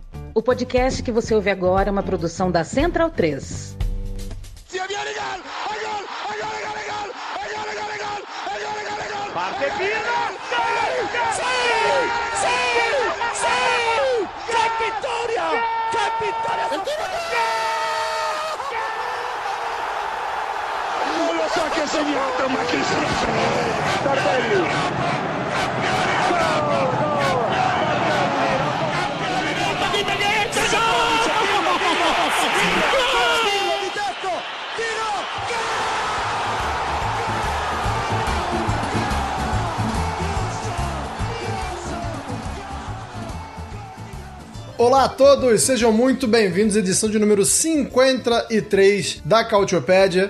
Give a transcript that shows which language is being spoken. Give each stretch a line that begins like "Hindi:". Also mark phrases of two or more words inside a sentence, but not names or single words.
Portuguese: O podcast que você ouve agora é uma produção da Central 3.
Italian: Parte Pino! Che vittoria! Che vittoria! Non lo so che ha segnato, ma che schifo! Tardelli!
Portuguese: Olá a todos, sejam muito bem-vindos à edição de número 53 da Cautiopédia.